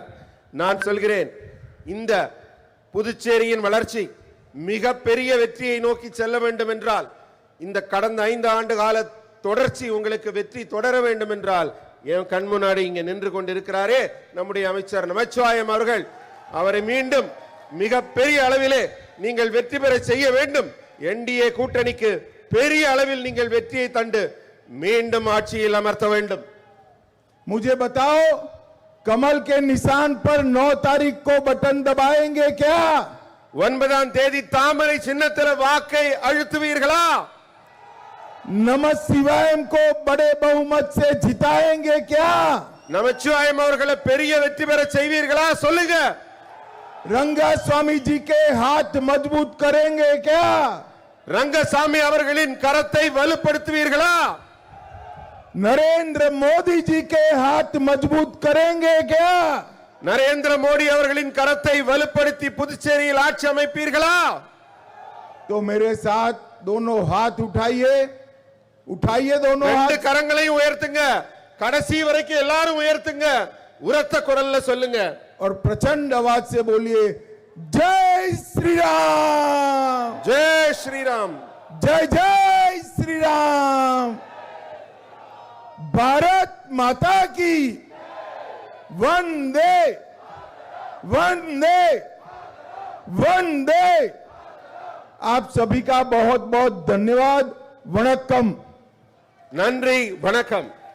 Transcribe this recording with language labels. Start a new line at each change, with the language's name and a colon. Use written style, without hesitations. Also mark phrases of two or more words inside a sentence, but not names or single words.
Tamil: நான் சொல்கிறேன், இந்த புதுச்சேரியின் வளர்ச்சி மிக பெரிய வெற்றியை நோக்கி செல்ல வேண்டும் என்றால், இந்த கடந்த 5 ஆண்டு கால தொடர்ச்சி உங்களுக்கு வெற்றி தொடர வேண்டும் என்றால், என் கண் முன்னாடி இங்க நின்று கொண்டிருக்கிறாரே நம்முடைய அமைச்சர் நமச்சிவாயம் அவர்கள், அவரை மீண்டும் மிக பெரிய அளவிலே நீங்கள் வெற்றி பெற செய்ய வேண்டும். என்டிஏ கூட்டணிக்கு பெரிய அளவில் நீங்கள் வெற்றியை தந்து மீண்டும் ஆட்சியில் அமர்த்த வேண்டும்.
Hindi: मुझे बताओ, कमल के निशान पर 9 तारीख को बटन दबाएंगे क्या?
Tamil: 9ஆம் தேதி தாமரை சின்னத்தில் வாக்கை அழுத்துவீர்களா?
Hindi: नमः शिवायम को बड़े बहुमत से जिताएंगे क्या?
Tamil: நமச்சிவாயம் அவர்களை பெரிய வெற்றி பெற செய்வீர்களா? சொல்லுங்க.
Hindi: रंगा स्वामी जी के हाथ मजबूत करेंगे क्या?
Tamil: ரங்கசாமி அவர்களின் கரத்தை வலுப்படுத்துவீர்களா?
Hindi: नरेंद्र मोदी जी के हाथ मजबूत करेंगे क्या?
Tamil: நரேந்திர மோடி அவர்களின் கரத்தை வலுப்படுத்தி புதுச்சேரியில் ஆட்சி அமைப்பீர்களா?
Hindi: तो मेरे साथ दोनों हाथ उठाइए, उठाइए दोनों हाथ।
Tamil: 2 கரங்களையும் உயர்த்துங்க, கடைசி வரைக்கும் எல்லாரும் உயர்த்துங்க, உரத்த குரல்ல சொல்லுங்க
Hindi: और प्रचंड आवाज से बोलिए, जय श्री राम, जय श्रीराम, जय जय श्री राम, भारत माता की वंदे वंदे वंदे। आप सभी का बहुत बहुत धन्यवाद।
Tamil: वणक्कम। நன்றி, வணக்கம்.